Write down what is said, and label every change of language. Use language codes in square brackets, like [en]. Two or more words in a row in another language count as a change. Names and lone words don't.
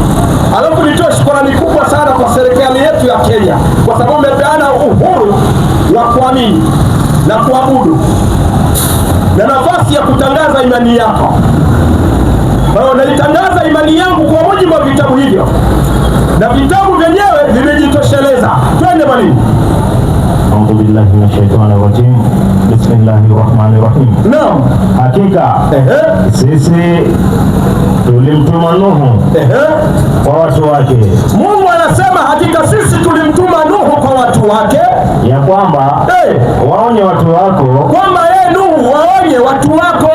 [sw] Alafu nitoe shukrani kubwa sana kwa serikali yetu ya Kenya, kwa sababu imepeana uhuru wa kuamini na kuabudu na nafasi ya kutangaza imani yako. Kwa hiyo naitangaza imani yangu kwa mujibu wa vitabu hivyo, na vitabu vyenyewe vimejitosheleza. Twende mwalimu. [ar] أعوذ بالله من الشيطان الرجيم. بسم الله الرحمن الرحيم. [sw] Naam. Hakika sisi tulimtuma Nuhu kwa watu wake. Mungu anasema hakika sisi tulimtuma Nuhu kwa watu wake, ya kwamba waonye watu wako, kwamba Nuhu waonye watu wako